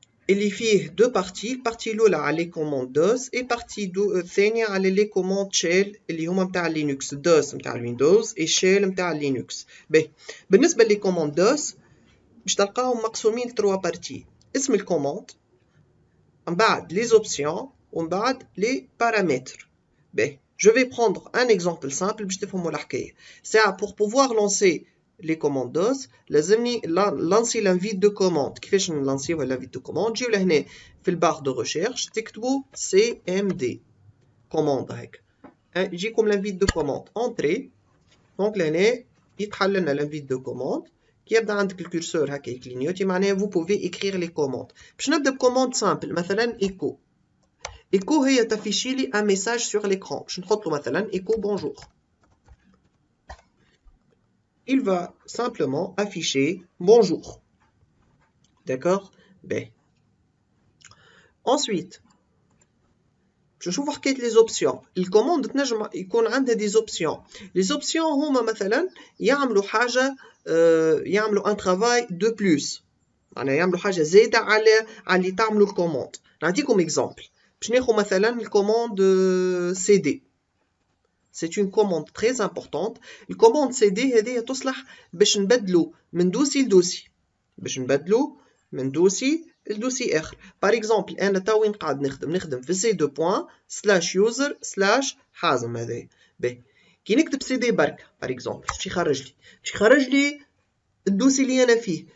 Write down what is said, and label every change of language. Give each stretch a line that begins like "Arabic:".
Arabic: اللي فيه
French: deux parties.
Arabic: البارتي الأولى على
French: les commandes DOS et partie
Arabic: الثانية على
French: les commandes shell
Arabic: اللي هما متاع لينكس. DOS متاع الويندوز et shell متاع لينكس. باهي، بالنسبة لي commandes DOS باش تلقاهم مقسومين لتروا بارتي. اسم الكوموند، من بعد
French: les options
Arabic: ومن بعد
French: les paramètres.
Arabic: باهي،
French: je vais prendre un exemple simple
Arabic: باش تفهموا الحكاية. ساعة
French: pour pouvoir lancer les commandes DOS
Arabic: لازمني
French: lancer l'invite de commande.
Arabic: كيفاش نلانسيو l'invite de commande؟ تجيو لهنا في البار دو ريشيرش تكتبوا CMD commande هيك، يجيكم l'invite de commande entrée. دونك لهنا يتحل لنا l'invite de commande. كي يبدا عندك الكورسور هكا يكلينيوتي معناها
French: vous pouvez écrire les commandes.
Arabic: باش نبدا بكوموند سامبل مثلا echo. echo هي تافيشي لي un message sur l'écran. باش نحط له مثلا echo bonjour.
French: Il va simplement afficher bonjour. D'accord? Ben. Ensuite, je vais voir les options. Les commandes
Arabic: تنجم يكون عندها
French: des options. Les options
Arabic: هما مثلا يعملوا حاجة، يعملوا
French: un travail de plus.
Arabic: معناها يعملوا حاجة زايدة على اللي تعملوا الكوموند. نعطيكم exemple. باش ناخذ مثلا الكوموند CD.
French: C'est une commande très importante.
Arabic: الكوموند CD هذه تصلح باش نبدلو من دوسي لدوسي. باش نبدلو من دوسي لدوسي اخر.
French: باغ اكزومبل
Arabic: انا تا وين قاعد نخدم في سي دو بوان سلاش يوزر سلاش حازم. هذايا باهي، كي نكتب سي دي برك
French: باغ اكزومبل
Arabic: باش يخرج لي الدوسي اللي انا فيه.